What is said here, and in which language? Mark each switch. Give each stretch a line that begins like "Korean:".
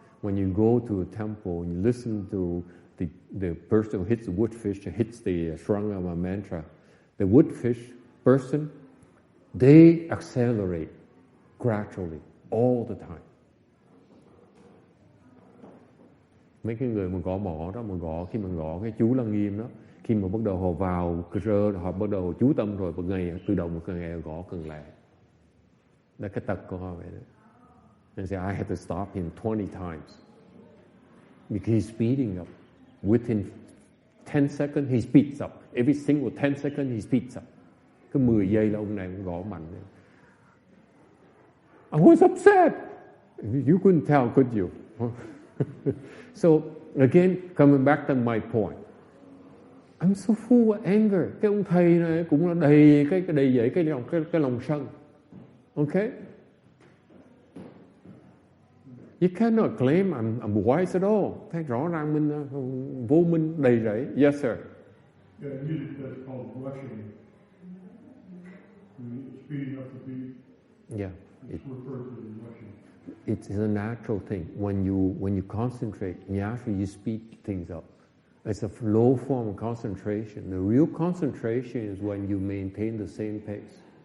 English: When you go to a temple and you listen to the person who hits the woodfish and hits the Shrangama mantra, the woodfish person, they accelerate gradually all the time.
Vietnamese: Mấy cái người mà gõ mỏ đó, khi mà gõ cái chú Lăng Nghiêm đó, khi mà bắt đầu họ vào cơ rơ, họ bắt đầu chú tâm rồi, một ngày tự động một ngày gõ cần lẹ. Đó cái tật của họ vậy đó.
English: And say I had to stop him 20 times because he's speeding up. Within 10 seconds he speeds up. Every single 10 seconds he speeds up. Cứ 10 giây là ông này cũng gõ mạnh lên. I was upset. You couldn't tell, could you? So again, coming back to my point, I'm so full of anger.
Vietnamese: Cái ông thầy này cũng là đầy cái lòng sân.
English: Okay? You cannot claim I'm wise at all.
Vietnamese: Thấy rõ ràng mình vô minh đầy rẫy.
English: Yes, sir. Yeah, that's called rushing. Speeding up the beat. Yeah. It's referred to as rushing. It's a natural thing. When you concentrate, naturally you speed things up. It's a low form of concentration. The real concentration is when you maintain the same pace.